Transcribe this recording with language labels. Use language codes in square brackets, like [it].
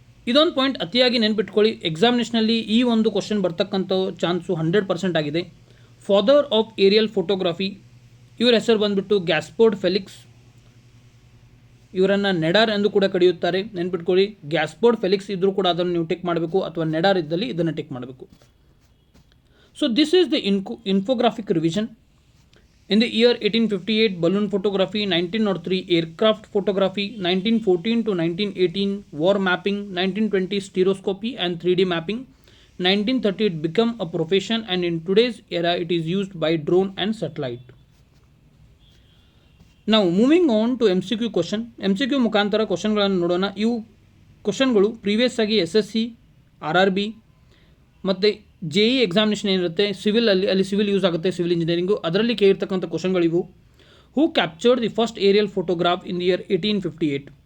[kn] ಇದೊಂದು ಪಾಯಿಂಟ್ ಅತಿಯಾಗಿ ನೆನ್ಪಿಟ್ಕೊಳ್ಳಿ. ಎಕ್ಸಾಮಿನೇಷನಲ್ಲಿ ಈ ಒಂದು ಕ್ವಶನ್ ಬರ್ತಕ್ಕಂಥ ಚಾನ್ಸು 100% ಆಗಿದೆ. ಫಾದರ್ ಆಫ್ ಏರಿಯಲ್ ಫೋಟೋಗ್ರಫಿ, ಇವರ ಹೆಸರು ಬಂದುಬಿಟ್ಟು ಗ್ಯಾಸ್ಪರ್ಡ್ ಫೆಲಿಕ್ಸ್. ಇವರನ್ನು ನೆಡಾರ್ ಎಂದು ಕೂಡ ಕರೆಯುತ್ತಾರೆ, ನೆನ್ಪಿಟ್ಕೊಳ್ಳಿ. ಗ್ಯಾಸ್ಪರ್ಡ್ ಫೆಲಿಕ್ಸ್ ಇದ್ದರೂ ಕೂಡ ಅದನ್ನು ನೀವು ಟಿಕ್ ಮಾಡಬೇಕು, ಅಥವಾ ನೆಡಾರ್ ಇದ್ದಲ್ಲಿ ಇದನ್ನು ಟಿಕ್ ಮಾಡಬೇಕು. [en] So this is the infographic revision. In the year 1858, balloon photography, 1903, aircraft photography, 1914 to 1918, war mapping, 1920, stereoscopy and 3D mapping, 1930, it became a profession and in today's era, it is used by drone and satellite. Now, moving on to MCQ question. [kn] MCQ ಮುಖಾಂತರ ಕ್ವಶನ್ಗಳನ್ನು ನೋಡೋಣ. ಇವು ಕ್ವಶನ್ಗಳು previous ಆಗಿ SSC, RRB ಮತ್ತು JE examination ಏನಿರುತ್ತೆ ಅಲ್ಲಿ civil use ಆಗುತ್ತೆ, civil engineering, ಅದರಲ್ಲಿ ಕೇಳಿರ್ತಕ್ಕಂಥ ಕ್ವಶನ್ಗಳಿವು. [en] Who captured the first aerial photograph in the year 1858.